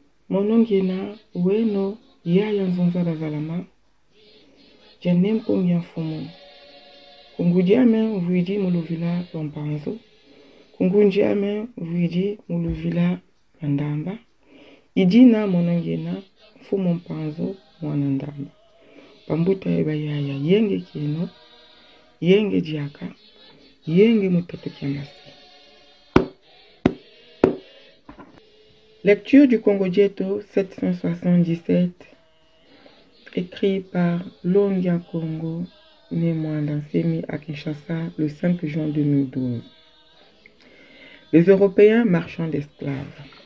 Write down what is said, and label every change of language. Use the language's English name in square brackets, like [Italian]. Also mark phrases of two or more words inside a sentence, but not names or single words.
[Kongo] monongena weno yaya nzonzala zalama janem kongia fumu kungudiame vuidi muluvila lompanzo kungundiame vuidi muluvila mandamba idina monongena fumu mpanzo mwanandamba pambuta eba yaya yenge kino yenge diaka yenge mutato kiamasi. [French] Lecture du Congo Dieto 777, écrit par Longia Congo, né Mwandansemi à Kinshasa le 5 juin 2012. Les Européens marchands d'esclaves.